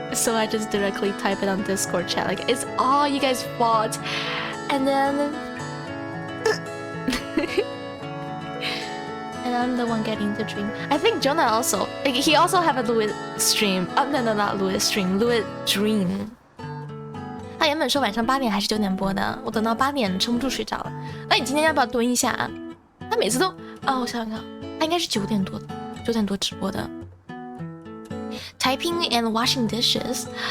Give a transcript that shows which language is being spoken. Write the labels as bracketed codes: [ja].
[en] So I just directly type it on Discord chat, like it's all you guys' fault. And then and I'm the one getting the dream. I think Jonah also, he also have a Louis stream. Oh no, not Louis stream, Louis dream. [zh] 他原本说晚上8点还是9点播的，我等到8点撑不住睡着了。那你今天要不要蹲一下啊？他每次都我想想看，他应该是9点多直播的。 [en] Typing and washing dishes.